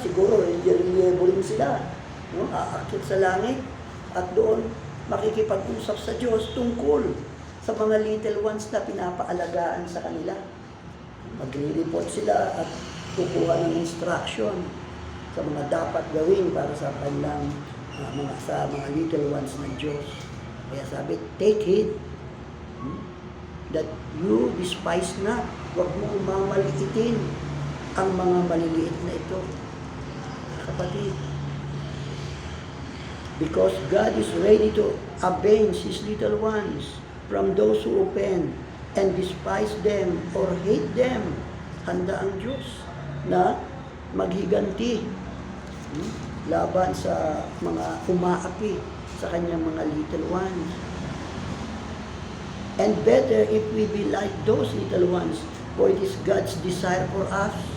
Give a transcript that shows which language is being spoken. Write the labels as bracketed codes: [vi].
[tl] Siguro, relievo rin sila. No? Aakyat sa langit at doon makikipag-usap sa Diyos tungkol sa mga little ones na pinapaalagaan sa kanila. Magre-report sila at kukuha ng instruction sa mga dapat gawin para sa kanilang mga little ones ng Diyos. Kaya sabi, [en] take heed that you despise not. [tl] Huwag mo mamaliitin ang mga maliliit na ito. [en] Kapatid, because God is ready to avenge His little ones from those who offend and despise them or hate them. [tl] Handa ang Diyos na maghiganti laban sa mga umaapi sa kanyang mga little ones. [en] And better if we be like those little ones, for it is God's desire for us.